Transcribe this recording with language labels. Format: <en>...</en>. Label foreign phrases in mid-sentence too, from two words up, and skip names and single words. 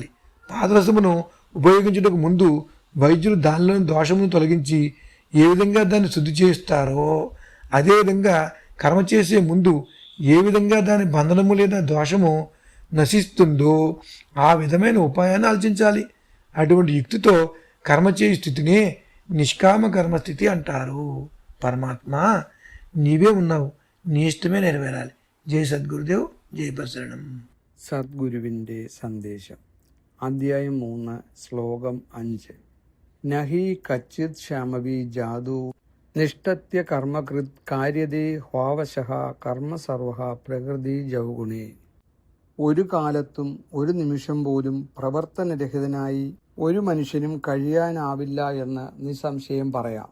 <te>పాదరసమును ఉపయోగించుటకు ముందు వైద్యులు దానిలోని దోషమును తొలగించి ఏ విధంగా దాన్ని శుద్ధి చేస్తారో అదేవిధంగా కర్మ చేసే ముందు ఏ విధంగా దాని బంధనము లేదా దోషము నశిస్తుందో ఆ విధమైన ఉపాయాన్ని ఆలోచించాలి. అటువంటి యుక్తితో కర్మ చేయ స్థితినే నిష్కామ కర్మస్థితి అంటారు. పరమాత్మ నీవే ఉన్నావు, నీ ఇష్టమే నెరవేరాలి. జై సద్గురుదేవ్, జై ప్రసరణం.</te> <ml>സദ്ഗുരുവിൻ്റെ സന്ദേശം അധ്യായം 3 ശ്ലോകം 5</ml> <sa>നഹി കച്ചിത് ക്ഷമവി ജാതു നിഷ്ഠത്യ കർമ്മകൃത് കാര്യതേ ഹ്വാവശഃ കർമ്മ സർവഃ പ്രകൃതി ജൗഗുണേ.</sa> <ml>ഒരു കാലത്തും ഒരു നിമിഷം പോലും പ്രവർത്തനരഹിതനായി ഒരു മനുഷ്യനും കഴിയാനാവില്ല എന്ന് നിസ്സംശയം പറയാം.</ml>